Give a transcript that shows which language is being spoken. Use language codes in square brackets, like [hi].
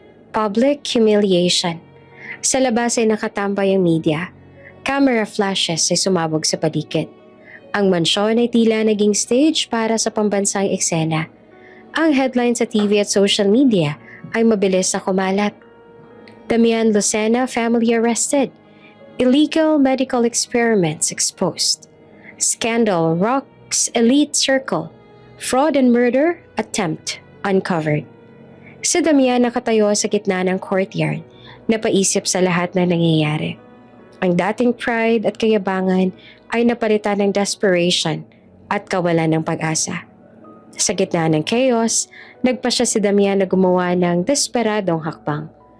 [en] Public humiliation. [tl] Sa labas ay nakatambay ang media. Camera flashes ay sumabog sa paligid. Ang mansyon ay tila naging stage para sa pambansang eksena. Ang headlines sa TV at social media ay mabilis na kumalat. [en] Damian Lucena family arrested. Illegal medical experiments exposed. Scandal rocks elite circle. Fraud and murder attempt uncovered. [tl] Si Damian nakatayo sa gitna ng courtyard, napaisip sa lahat na nangyayari. Ang dating pride at kayabangan ay napalitan ng desperation at kawalan ng pag-asa. Sa gitna ng chaos, nagpasya si Damian na gumawa ng desperadong hakbang.